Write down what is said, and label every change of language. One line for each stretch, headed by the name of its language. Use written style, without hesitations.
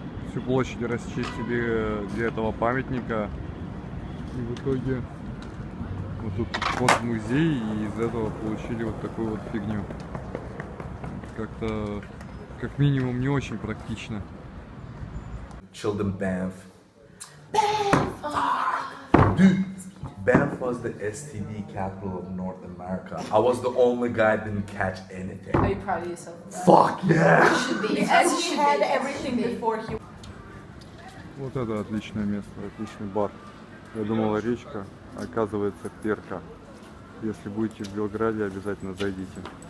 Russian: Всю площадь расчистили для этого памятника. И в итоге вот тут вход в музей, и из этого получили вот такую вот фигню. Как-то, как минимум, не очень практично.
English: Chilled in Banff. Dude, Banff was the STD capital of North America. I was the only guy that didn't catch anything. Are you proud of yourself? Fuck yeah! Because he had everything before he...
Russian: Вот это отличное место, отличный бар. Я думала речка, а оказывается перка. Если будете в Белграде, обязательно зайдите.